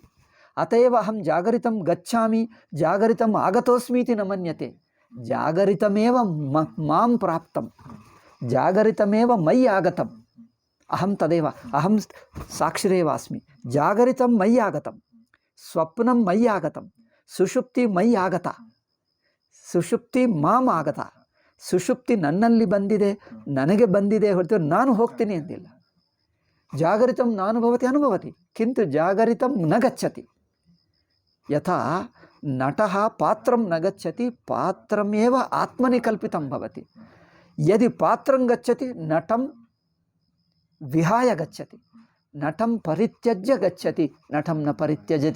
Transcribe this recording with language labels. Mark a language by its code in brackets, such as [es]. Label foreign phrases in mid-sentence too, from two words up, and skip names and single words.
[sa] अत एव अहं जागरितं गच्छामि, जागरितम् आगतोऽस्मि इति न मन्यते, जागरितमेव मां प्राप्तं, जागरितमेव मयि आगतम्, अहं तदेव, अहं साक्षिरेव अस्मि। जागरितं मयि आगतं, स्वप्नं मयि आगतं, सुषुप्ति मयि आगता, ಸುಷುಪ್ತಿ ಮಾಮ್ ಆಗತ, [kn] ಸುಷುಪ್ತಿ ನನ್ನಲ್ಲಿ ಬಂದಿದೆ, ನನಗೆ ಬಂದಿದೆ ಹೊರತು ನಾನು ಹೋಗ್ತೀನಿ ಅಂದಿಲ್ಲ. [sa] ಜಾಗರಿತಂ ನಾನುಭವತಿ ಅನುಭವತಿ, ಕಿಂತು ಜಾಗರಿತಂ ನ ಗಚ್ಚತಿ. ಯಥಾ ನಟಃ ಪಾತ್ರಂ ನ ಗಚ್ಚತಿ, ಪಾತ್ರಮೇವ ಆತ್ಮನಿ ಕಲ್ಪಿತಂ ಭವತಿ. ಯದಿ ಪಾತ್ರಂ ಗಚ್ಚತಿ ನಟಂ ವಿಹಾಯ ಗಚ್ಚತಿ, ನಟಂ ಪರಿತ್ಯಜ್ಯ ಗಚ್ಚತಿ, ನಟಂ ನ ಪರಿತ್ಯಜತಿ.